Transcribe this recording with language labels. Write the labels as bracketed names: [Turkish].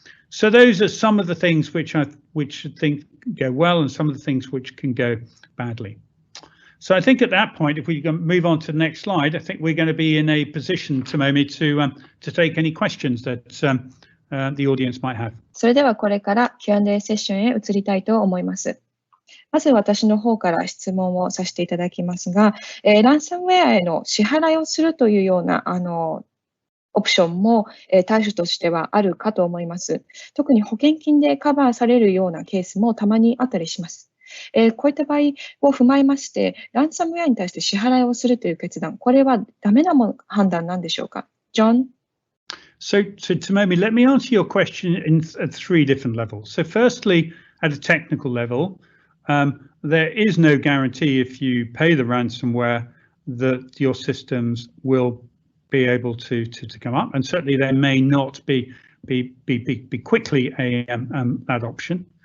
[English] So those are some of the things which I think go well and some of the things which can go badly. So I think at that point, if we can move on to the next slide, I think we're going to be in a position, Tomomi, to take any questions that the audience might have. [Japanese] それではこれから Q&A セッションへ移りたいと思います。まず私の方から質問をさせていただきますが、ランサムウェアへの支払いをするというようなオプションも、対処としてはあるかと思います。特に保険金でカバーされるようなケースもたまにあったりします。こういった場合を踏まえまして、ランサムウェアに対して支払いをするという決断、これはダメな判断なんでしょうか？ [English] John? So Tomomi, let me answer your question at three different levels. So firstly, at a technical level, there is no guarantee if you pay the ransomware that your systems will be able to come up, and certainly there may not be quickly that option.